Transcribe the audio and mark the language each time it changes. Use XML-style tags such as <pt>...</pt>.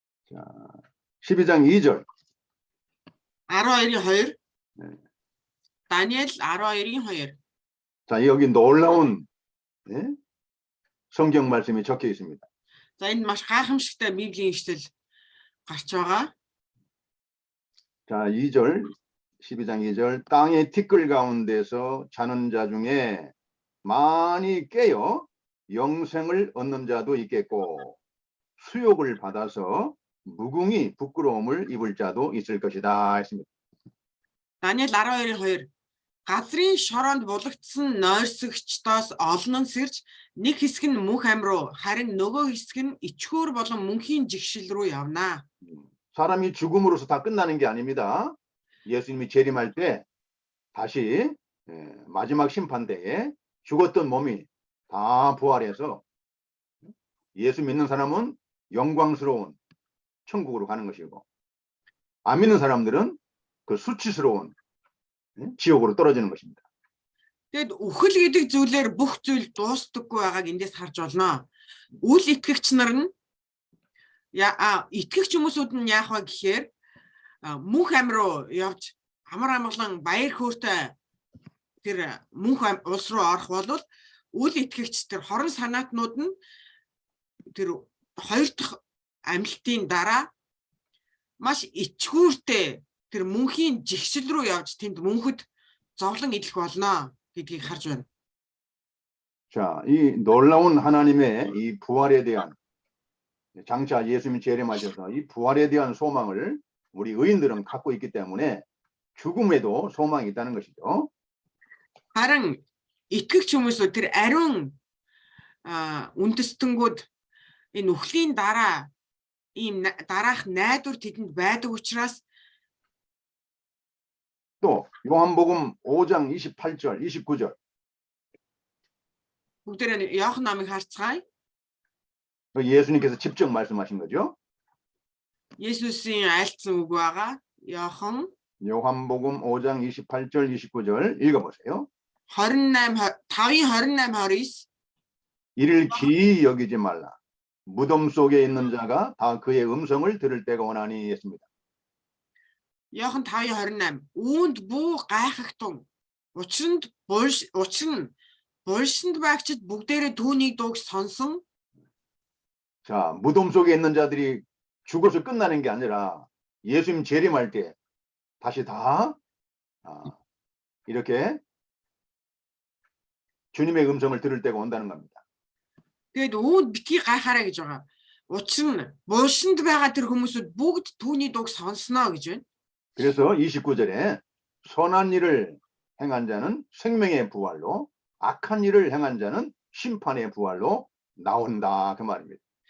<ko>자, 12장 2절. 12-2. 네. 다니엘 12-2. 자, 여기 놀라운 성경 말씀이 적혀 있습니다.</ko> <mn>За энэ маш гайхамшигтай Библийн ишлэл гарч байгаа.</mn> <ko>자, 2절. 12장 2절. 땅의 티끌 가운데서 자는 자 중에 많이 깨어 영생을 얻는 자도 있겠고 수욕을 받아서 무궁히 부끄러움을 입을 자도 있을 것이다 했습니다.</ko> <mn>Даниэл 12:2 газрын шороонд булагдсан нойрсогчдоос олон нь сэрж нэг хэсэг нь мөнх ам руу харин нөгөө хэсэг нь ичхүүр болон мөнхийн жигшил рүү явна.</mn> <ko>사람이 죽음으로서 다 끝나는 게 아닙니다. 예수님이 재림할 때 다시 마지막 심판대에 죽었던 몸이 다 부활해서 예수 믿는 사람은 영광스러운 천국으로 가는 것이고 안 믿는 사람들은 그 수치스러운 지옥으로 떨어지는 것입니다.</ko> <mn>Тэгэд үхэл гэдэг зүйлээр бүх зүйл дуустдаггүй байгааг эндээс харж байна. Үл итгэгч нар нь итгэгч хүмүүсүүд нь яах вэ гэхээр мөнх ам руу явж амар амгалан баяр хөөртэй тэр мөнх улс руу орох бол үл итгэгч тэр хорон санаатнууд нь тэр хоёр дахь амьлтын дараа маш ичгүүртэй тэр мөнхийн жигшил рүү явж тэнд мөнхөд зовлон идэх болно гэдгийг харж байна.</mn> <ko>자, 이 놀라운 하나님의 이 부활에 대한 장차 예수님이 재림하셔서 이 부활에 대한 소망을 우리 의인들은 갖고 있기 때문에 죽음에도 소망이 있다는 것이죠.</ko> <mn>Харин итгэгч хүмүүсүүд тэр ариун үндэстэнгүүд энэ үхлийн дараа ийм дараах найдвар тэдэнд байдаг учраас</mn> <ko>또 요한복음 5장 28절, 29절.</ko> <mn>бүгдээрээ Иохан намыг харцгаая.</mn> <ko>예수님께서 직접 말씀하신 거죠.</ko> <mn>예수스ийн айлцсан үг байгаа. Иохан</mn> <ko>요한복음 5장 28절, 29절 읽어보세요. 5:28-29 이를 기이 여기지 말라. 무덤 속에 있는 자가 다 그의 음성을 들을 때가 오나니 했습니다.</ko> <mn>Иохан 5:28 үүнд бүү гайхахтун учир нь булшинд байгчид бүгдээрээ түүнийг дууг сонсон.</mn> <ko>자, 무덤 속에 있는 자들이 죽어서 끝나는 게 아니라 예수님 재림할 때 다시 다 이렇게 주님의 음성을 들을 때가 온다는 겁니다.</ko> <mn>Тэгээд үүнд битгий гайхаараа гэж байгаа. Учир нь булшинд байгаа тэр хүмүүсүүд бүгд түүний дууг сонсноо гэж байна.</mn> <ko>그래서 29절에 선한 일을 행한 자는 생명의 부활로 악한 일을 행한 자는 심판의 부활로 나온다 그 말입니다.</ko>